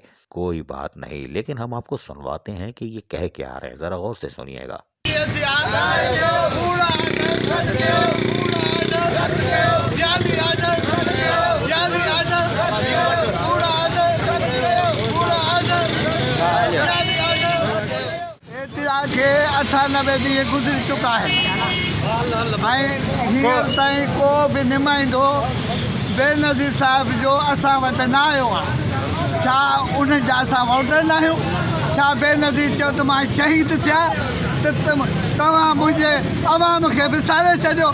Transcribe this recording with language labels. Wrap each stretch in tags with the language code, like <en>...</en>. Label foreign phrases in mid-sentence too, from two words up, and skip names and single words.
<ur>کوئی بات نہیں، لیکن ہم آپ کو سنواتے ہیں کہ یہ کہہ کے آ رہے ہیں، ذرا غور سے سنیے گا۔</ur> <sd>کے 98 ڈींहं गुज़री चुका है ऐं हींअर ताईं को बि नुमाइंदो बेनज़ीर साहिब जो असां वटि न आयो आहे। छा उन जा असां वोटर न आहियूं? छा बेनज़ीर चयो त मां शहीद थिया त तव्हां मुंहिंजे अवाम खे विसारे छॾियो?</sd>